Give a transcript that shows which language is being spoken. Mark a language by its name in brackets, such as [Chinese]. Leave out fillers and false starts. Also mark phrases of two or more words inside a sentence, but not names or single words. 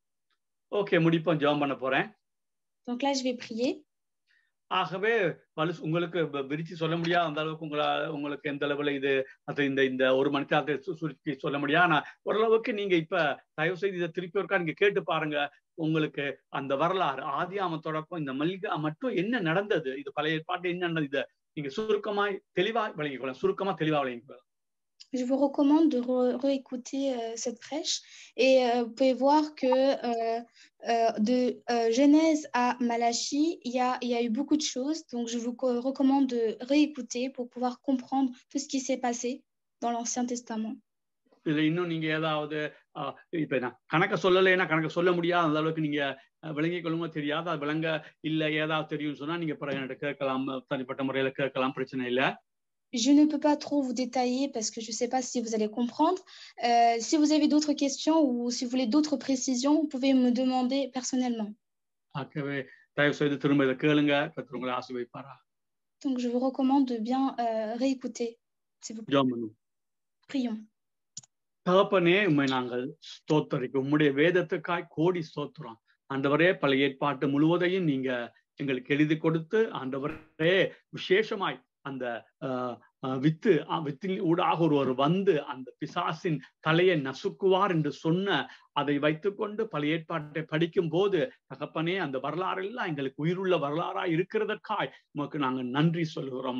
[French] Donc là, je vais prier. [Tamil] ஆகவே உங்களுக்கு விரிச்சு சொல்ல முடியாது அந்த அளவுக்கு உங்களுக்கு எந்த அளவுல இது இந்த ஒரு மணி நேரத்தை சுருக்கி சொல்ல முடியாது. ஆனா ஓரளவுக்கு நீங்க இப்ப தயவு செய்து இதை திருப்பி ஒருக்கா நீங்க கேட்டு பாருங்க. உங்களுக்கு அந்த வரலாறு ஆதியாகமம் தொடக்கம் இந்த மல்லிகா மட்டும் என்ன நடந்தது, இது பழைய ஏற்பாட்டு என்ன நடந்தது, இதை நீங்க சுருக்கமா தெளிவா விளங்கிக்கொள்ளலாம். [French] Je vous recommande de réécouter cette prêche et vous pouvez voir que de Genèse à Malachie, il y a eu beaucoup de choses. Donc, je vous recommande de réécouter pour pouvoir comprendre tout ce qui s'est passé dans l'Ancien Testament. [Tamil] இன்னும் நீங்க ஏதாவது இப்ப கணக்க சொல்லலைன்னா கணக்க சொல்ல முடியாது அந்த அளவுக்கு நீங்க விளங்கிக் கொள்ளுமோ தெரியாது. அது விளங்க இல்ல ஏதாவது தெரியும் சொன்னா நீங்க பிறகு என்கிட்ட கேட்கலாம், தனிப்பட்ட முறையில கேட்கலாம், பிரச்சனை இல்லை. [French] Je ne peux pas trop vous détailler parce que je ne sais pas si vous allez comprendre. Si vous avez d'autres questions ou si vous voulez d'autres précisions, vous pouvez me demander personnellement. Donc, je vous recommande de bien réécouter, s'il vous plaît. Prions. [Tamil] தகப்பனே, உம்மை நாங்கள் ஸ்தோத்தரிக்கிறோம். உம்முடைய வேதத்துக்காய் கோடி ஸ்தோத்திரம். ஆண்டவரே, பழைய ஏற்பாட்டு முழுவதையும் நீங்க எங்களுக்கு எழுதி கொடுத்து ஆண்டவரே விசேஷமாய் அந்த வித்தின் ஊடாக ஒருவர் வந்து அந்த பிசாசின் தலையை நசுக்குவார் என்று சொன்ன அதை வைத்துக்கொண்டு பழைய ஏற்பாட்டை படிக்கும் போது தகப்பனே அந்த வரலாறு எல்லாம் எங்களுக்கு உயிருள்ள வரலாறா இருக்கிறதற்காய் உமக்கு நாங்கள் நன்றி சொல்லுகிறோம்.